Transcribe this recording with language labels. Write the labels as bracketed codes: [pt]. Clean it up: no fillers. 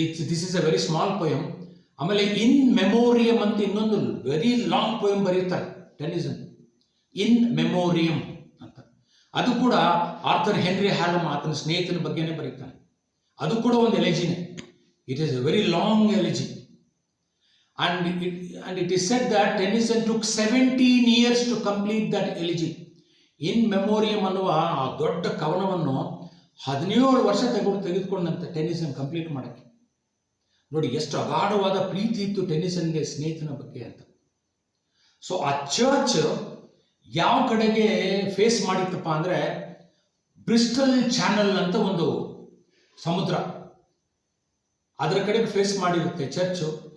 [en] This is a very small poem. [kn] ಆಮೇಲೆ ಇನ್ ಮೆಮೋರಿಯಂ ಅಂತ ಇನ್ನೊಂದು ವೆರಿ ಲಾಂಗ್ ಪೊಯಮ್ ಬರೀತಾರೆ ಟೆನ್ನಿಸನ್, ಇನ್ ಮೆಮೋರಿಯಂ ಅಂತ. ಅದು ಕೂಡ ಆರ್ಥರ್ ಹೆನ್ರಿ ಹ್ಯಾಲಮ್ ಆತನ ಸ್ನೇಹಿತನ ಬಗ್ಗೆನೇ ಬರೀತಾನೆ. ಅದು ಕೂಡ ಒಂದು ಎಲೆಜಿನೇ. [en] It is a very long elegy. And it is said that Tennyson took 17 years to complete that elegy. [kn] In memoriam ಅನ್ನುವ ಆ ದೊಡ್ಡ ಕವನವನ್ನು 17 ವರ್ಷ ತೆಗೆದುಕೊಂಡಂತೆ ಟೆನ್ನಿಸನ್ ಕಂಪ್ಲೀಟ್ ಮಾಡೋಕ್ಕೆ. ನೋಡಿ ಎಷ್ಟು ಅಗಾಢವಾದ ಪ್ರೀತಿ ಇತ್ತು ಟೆನ್ನಿಸನ್ಗೆ ಸ್ನೇಹಿತನ ಬಗ್ಗೆ ಅಂತ. ಸೊ ಆ ಚರ್ಚ್ ಯಾವ ಕಡೆಗೆ ಫೇಸ್ ಮಾಡಿತ್ತಪ್ಪ ಅಂದರೆ, ಬ್ರಿಸ್ಟಲ್ ಚಾನಲ್ ಅಂತ ಒಂದು ಸಮುದ್ರ, ಅದರ ಕಡೆಗೆ ಫೇಸ್ ಮಾಡಿರುತ್ತೆ ಚರ್ಚು.